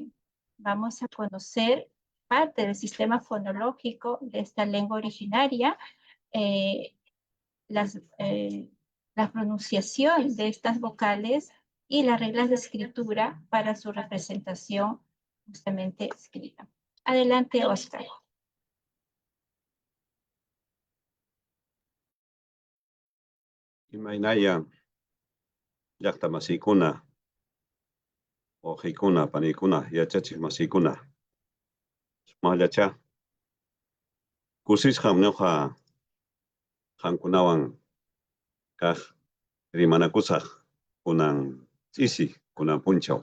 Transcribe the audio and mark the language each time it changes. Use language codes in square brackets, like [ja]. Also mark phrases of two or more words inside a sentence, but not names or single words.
[es] Vamos a conocer parte del sistema fonológico de esta lengua originaria, eh, la pronunciación de estas vocales y las reglas de escritura para su representación justamente escrita. Adelante, Oscar. [qu] Imaynaya llaqta masiykuna, wawqiykuna, paniykuna, yachachiq masiykuna, sumaqllacha kusisqam ñuqa qamkunawan kaq rimanakusaq kunan ch'isi, kunan punchaw.